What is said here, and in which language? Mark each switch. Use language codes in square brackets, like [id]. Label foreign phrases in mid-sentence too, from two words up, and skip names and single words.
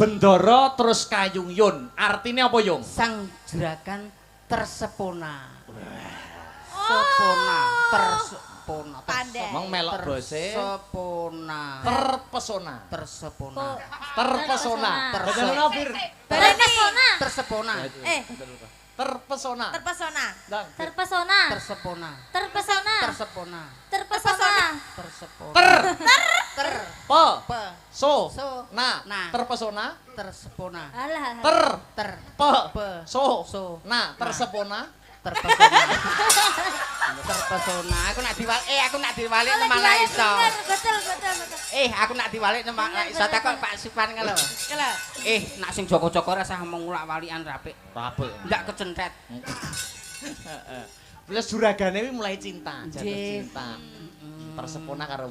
[jv] Bendoro terus kayung yun. [id] Artinya apa yung? Sang juragan tersepona. Tersepona. Pandai. [jv] Emang melok bose. [id] Tersepona. Terpesona. Tersepona. Terpesona. Terse- Bener Fir? Terpesona. Tersepona. Terpesona. Terpesona. Dang. Terpesona. Tersepona. Terpesona. Tersepona. Terpesona. Tersepona. Pe. Pe. So. So. Nah. Nah. Terpesona. Tersepona. Alah. Ter. Pe. Pe. So. So. Nah. Tersepona. Terpesona. Terpesona. [jv] Aku nak diwalik nang malah iso. [id] Betul. [jv] Aku nak diwalik nang malah iso takon Pak Sipan kalau. Kela. Nak sing Joko-Joko rasah mengulak-walikan rapik. [id] Rapi. [jv] Ndak kecentet. Terus juragane kuwi [id] mulai cinta, jatuh [jv] Nggih. [id] cinta. Tersepona [jv] karo wong